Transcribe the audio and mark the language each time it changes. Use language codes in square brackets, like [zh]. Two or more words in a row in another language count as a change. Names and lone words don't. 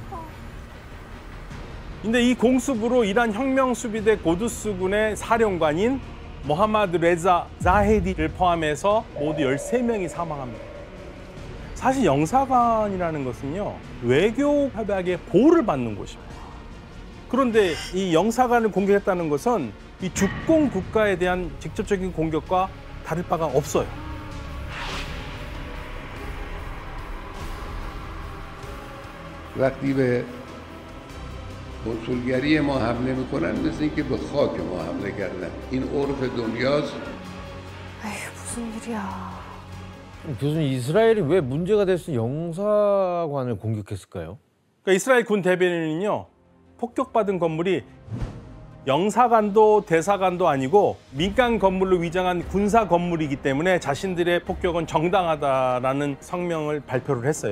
[ko] 근데 이 공습으로 이란 혁명수비대 고두스군의 사령관인 모하마드 레자 자헤디를 포함해서 모두 13명이 사망합니다. 사실 영사관이라는 것은요, 외교 협약의 보호를 받는 곳입니다. 그런데 이 영사관을 공격했다는 것은 이 주권 국가에 대한 직접적인 공격과 다를 바가 없어요. [fa] وقتی به کنسولگری ما حمله میکنن مثل اینکه به خاک ما حمله کردن این عرف دنیاست. [ko] 에휴, 무슨 일이야. 교수님, 이스라엘이 왜 문제가 될 수 있는 영사관을 공격했을까요? 그러니까 이스라엘 군 대변인은요, 폭격받은 건물이 영사관도 대사관도 아니고 민간 건물로 위장한 군사 건물이기 때문에 자신들의 폭격은 정당하다라는 성명을 발표를 했어요.